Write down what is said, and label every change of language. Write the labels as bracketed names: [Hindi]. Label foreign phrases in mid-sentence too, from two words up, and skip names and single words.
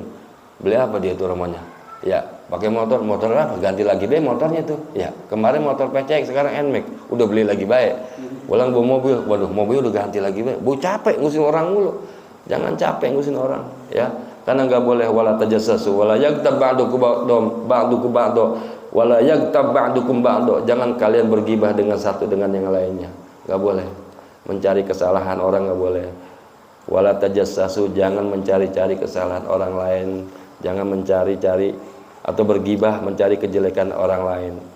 [Indonesian] Beli apa dia tuh namanya? Ya, pakai motor apa? Ganti lagi deh motornya tuh. Ya, kemarin motor PCX, sekarang NMAX, udah beli lagi baik. Pulang bawa mobil, waduh mobil udah ganti lagi baik. Bu capek ngusin orang mulu. Jangan capek ngusin orang, ya. Karena nggak boleh [Arabic] ولا تجسسوا ولا يغتب بعضكم بعضا ولا يغتب بعضكم بعضا. [Indonesian] Jangan kalian bergibah dengan satu dengan yang lainnya. Nggak boleh. Mencari kesalahan orang nggak boleh. [Arabic] ولا تجسسوا, [Indonesian] jangan mencari-cari kesalahan orang lain. Jangan mencari-cari atau bergibah mencari kejelekan orang lain.